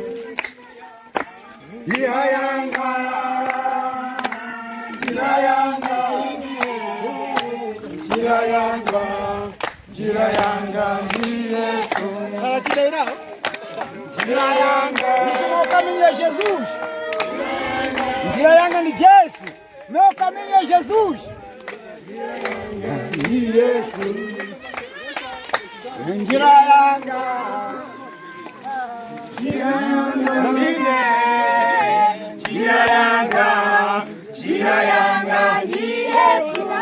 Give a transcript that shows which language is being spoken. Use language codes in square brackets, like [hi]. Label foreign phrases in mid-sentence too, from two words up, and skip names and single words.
[ny] Jira yanga. Jira yanga. Jira yanga. Jira yanga ni Yesu. Jira yanga. [pt] Meu caminho é Jesus. [ny] Jira yanga ni Yesu. [pt] Meu caminho é Jesus. [ny] Ni Yesu. Jira yanga. Jira yanga ine. Jira yanga. Jira yanga ni Yesu.